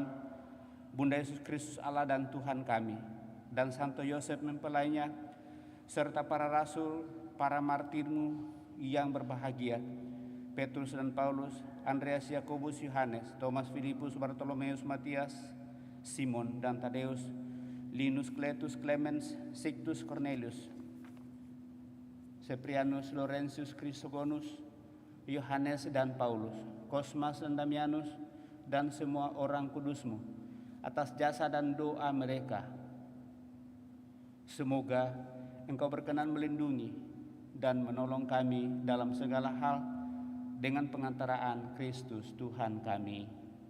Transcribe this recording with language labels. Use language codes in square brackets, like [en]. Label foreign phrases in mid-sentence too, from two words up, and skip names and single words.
[id] Bunda Yesus Kristus Allah dan Tuhan kami, dan Santo Yosef mempelainya, serta para rasul, para martirmu yang berbahagia, Petrus dan Paulus, Andreas, Yakobus, Yohanes, Thomas, Filipus, Bartolomeus, Matias, Simon dan Tadeus, Linus, Cletus, Clemens, Sictus, Cornelius, Seprianus, Laurentius, Chrysogonus, Yohanes dan Paulus, Cosmas dan Damianus, dan semua orang kudusmu, atas jasa dan doa mereka. Semoga Engkau berkenan melindungi dan menolong kami dalam segala hal dengan pengantaraan Kristus Tuhan kami.